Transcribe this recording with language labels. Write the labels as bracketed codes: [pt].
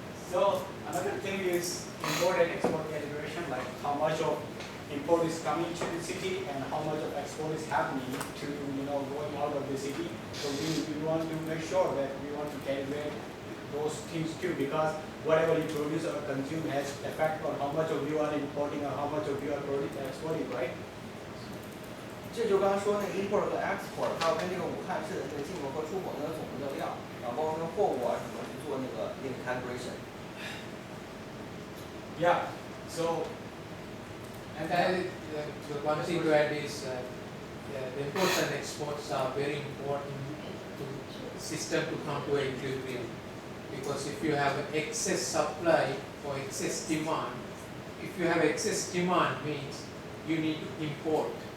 [en] So another thing is import and export calibration, like how much of import is coming to the city and how much of export is happening to going out of the city. So we want to make sure that we want to calibrate those things too, because whatever you produce or consume has effect on how much of you are importing or how much of you are exporting, right? [zh] 这就刚才说那个 import 和 export， 还有跟这个武汉市的这个进口和出口那个总的量，然后包括那个货物啊什么去做那个calibration。 [en] Yeah. So. And the one thing to add is the imports and exports are very important to system to come to equilibrium, because if you have excess supply or excess demand, if you have excess demand means you need to import.